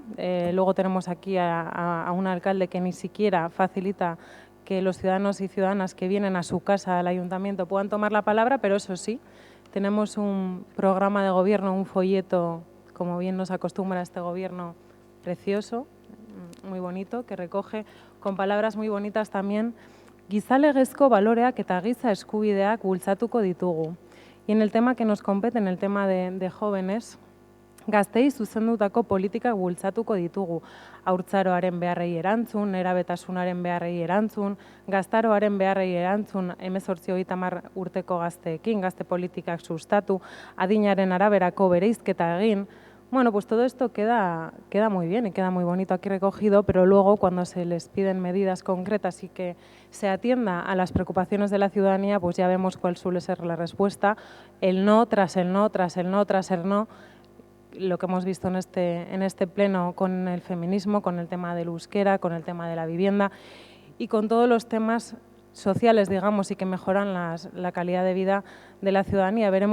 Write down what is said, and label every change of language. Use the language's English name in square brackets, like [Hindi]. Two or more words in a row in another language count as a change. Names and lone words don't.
[Spanish] Luego tenemos aquí a un alcalde que ni siquiera facilita que los ciudadanos y ciudadanas que vienen a su casa, al ayuntamiento, puedan tomar la palabra, pero eso sí, tenemos un programa de gobierno, un folleto, como bien nos acostumbra este Gobierno, precioso, muy bonito, que recoge con palabras muy bonitas también [Basque] gizalegezko baloreak eta giza eskubideak bultzatuko ditugu. [Spanish] Y en el tema que nos compete, en el tema de jóvenes, [Basque] gaztei zuzendutako politikak bultzatuko ditugu. Haurtzaroaren beharrei erantzun, nerabetasunaren beharrei erantzun, gaztaroaren beharrei erantzun, 18-30 urteko gazteekin, gazte politikak sustatu, adinaren araberako bereizketa egin. [Spanish] Bueno, pues todo esto queda muy bien y queda muy bonito aquí recogido, pero luego cuando se les piden medidas concretas y que se atienda a las preocupaciones de la ciudadanía, pues ya vemos cuál suele ser la respuesta, el no tras el no, tras el no, tras el no, lo que hemos visto en este pleno con el feminismo, con el tema del euskera, con el tema de la vivienda y con todos los temas sociales, digamos, y que mejoran la calidad de vida de la ciudadanía.